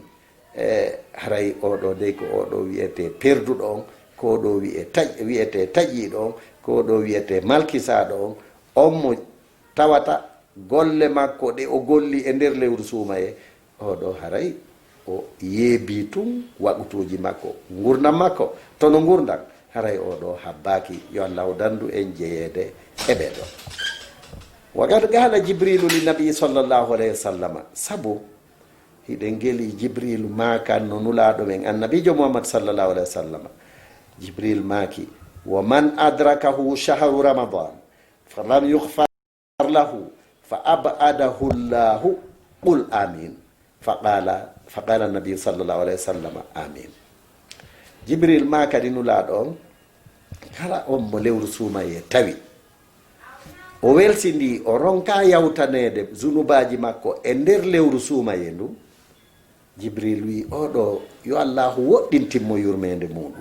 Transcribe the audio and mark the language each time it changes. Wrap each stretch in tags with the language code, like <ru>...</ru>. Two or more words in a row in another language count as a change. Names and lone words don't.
<ff>haray oɗo dey ko oɗo wiyete perduɗo on, ko ɗo wiyete taƴiɗo on, ko ɗo wiyete malkisaɗo on, on mo tawata golle makko ɗe o golli e nder lewru suumaye, oɗo haray o yeebi tun waɓutuji makko, gurdam makko tono gurdam, haray oɗo habbaki. yo allahu dandu en jeeyede e ɓeɗo.</ff> <ar>وقد قال جبريل للنبي صلى الله عليه وسلم,</ar> <ff>sabu hiɗen geli jibrilu maakan no nulaɗo men annabijo muhammad</ff> <ar>صلى الله عليه وسلم. jibril maaki ومن أدركه شهر رمضان فلم يغفر له فأبعده الله قل آمين فقال النبي صلى الله عليه وسلم آمين.</ar> <ff>jibril maakadi nulaɗo on kala on mo lewru suumaye tawi o welsindi o ronka yawtanede zunubaji makko e nder lewru suumaye ndum, jibril wi oɗo yo allahu woɗɗintinmo yurmede muɗum.</ff>